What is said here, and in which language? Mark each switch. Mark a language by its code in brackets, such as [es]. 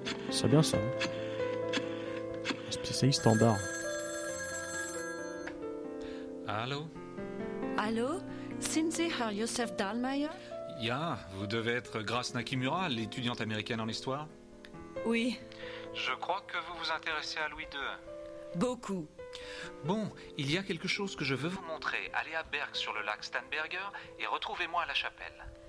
[fr] C'est bien ça. Un spécialiste standard. Allô? Allô? [de] Sind Sie Herr Josef Dahlmeier? [fr] Ya, vous devez être Grace Nakimura, l'étudiante américaine en histoire. Oui, Je crois que vous vous intéressez à Louis II. beaucoup. Bon, il y a quelque chose que je veux vous montrer. Allez à Berg sur le lac Starnberger et retrouvez-moi à la chapelle.